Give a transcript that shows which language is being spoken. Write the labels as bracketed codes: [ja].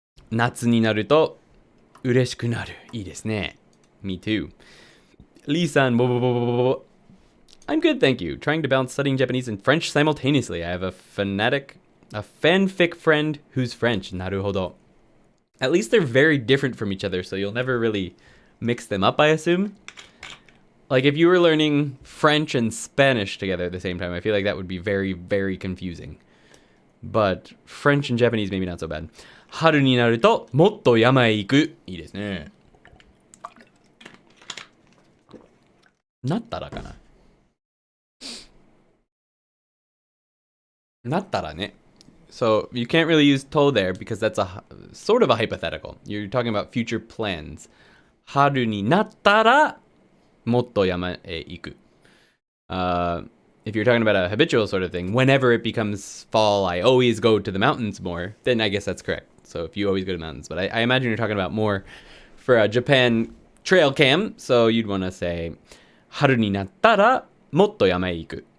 [ja] 夏になると嬉しくなる。いいですね。 [en] Me too. Lee-san, I'm good, thank you. Trying to balance studying Japanese and French simultaneously. I have a fanfic friend who's French. [ja] なるほど。 [en] At least they're very different from each other, so you'll never really mix them up, I assume. Like, if you were learning French and Spanish together at the same time, I feel like that would be very, very confusing. But French and Japanese, maybe not so bad. [ja] 春になるともっと山へ行く。いいですね。なったらかな。なったらね。 [en] So you can't really use to there because that's a sort of a hypothetical. You're talking about future plans. [ja] 春になったらもっと山へ行く。 [en] If you're talking about a habitual sort of thing, whenever it becomes fall, I always go to the mountains more, then I guess that's correct. So if you always go to mountains. But I imagine you're talking about more for a Japan trail cam. So you'd want to say, [ja] 春になったらもっと山へ行く。